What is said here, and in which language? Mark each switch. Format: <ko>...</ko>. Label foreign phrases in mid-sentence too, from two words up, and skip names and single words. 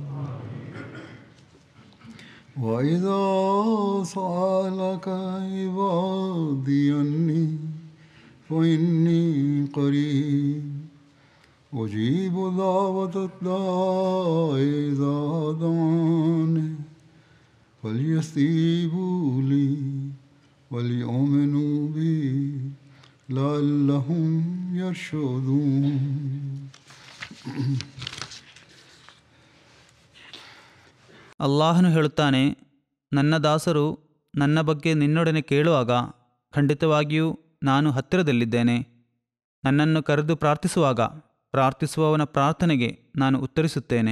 <ar>وإذا سألك عبادي عني فإني قريب أجيب دعوة الداع إذا دعاني فليستجيبوا لي وليؤمنوا بي لعلهم يرشدون.</ar> <kn>ಅಲ್ಲಾಹನು ಹೇಳುತ್ತಾನೆ, ನನ್ನ ದಾಸರು ನನ್ನ ಬಗ್ಗೆ ನಿನ್ನೊಡನೆ ಕೇಳುವಾಗ ಖಂಡಿತವಾಗಿಯೂ ನಾನು ಹತ್ತಿರದಲ್ಲಿದ್ದೇನೆ. ನನ್ನನ್ನು ಕರೆದು ಪ್ರಾರ್ಥಿಸುವವನ ಪ್ರಾರ್ಥನೆಗೆ ನಾನು ಉತ್ತರಿಸುತ್ತೇನೆ.</kn>